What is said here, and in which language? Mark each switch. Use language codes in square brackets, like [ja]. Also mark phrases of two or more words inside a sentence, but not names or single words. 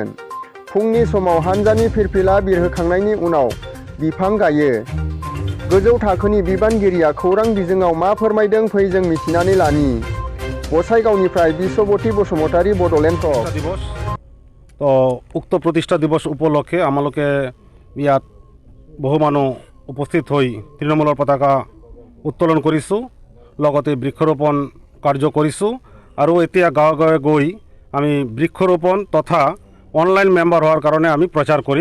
[brx] फुंनि समाव हान्जानि फिरफिला बिरहोखांनायनि उनाव बिफां गायो। गोजौ थाखोनि बिबानगिरिया खौरां बिजोङाव मा फोरमायदों फै जों मिथिनानै लानि। गसाइगावनिफ्राय बिश्वबती बसुमतारी, बड'लेण्ड टक। [as] তো উক্ত প্ৰতিষ্ঠা দিৱস উপলক্ষে আমালোকে ইয়াত বহু মানুহ উপস্থিত হৈ তৃণমূলৰ পতাকা উত্তোলন কৰিছোঁ, লগতে বৃক্ষৰোপণ কাৰ্য কৰিছোঁ আৰু এতিয়া গাঁৱে গাঁৱে গৈ আমি বৃক্ষৰোপণ তথা [en] online member [as] হোৱাৰ কাৰণে আমি প্ৰচাৰ কৰিম।